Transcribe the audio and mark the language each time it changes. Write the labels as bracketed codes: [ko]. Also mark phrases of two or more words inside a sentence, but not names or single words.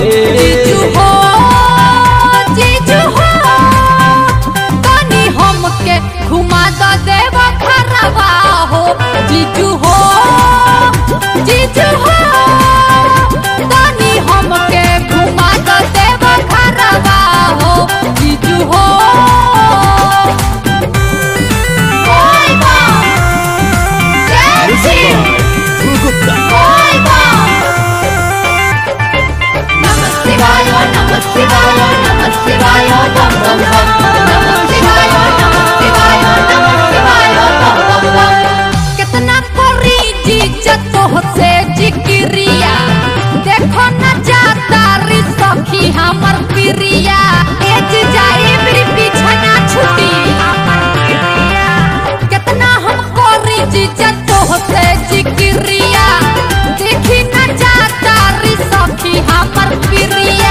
[bho] जीजू हो तनी हमके घुमा दो देवा घरवा हो। जीजू हो तनी हमके घुमा दो देवा घरवा हो। जीजू हो [sa] नमः शिवाय नमः शिवाय नमः शिवाय बम बम बम। नमः शिवाय नमः शिवाय नमः शिवाय बम बम बम। [bho] कितना करी जीजा तोहसे जिक्रिया देखो न जाता री सखी हमर प्रिया। ए जीजा मेरी पीछा ना छुटी। कितना हम करी जीजा तोहसे जिक्रिया देखी न जाता री सखी हमर प्रिया।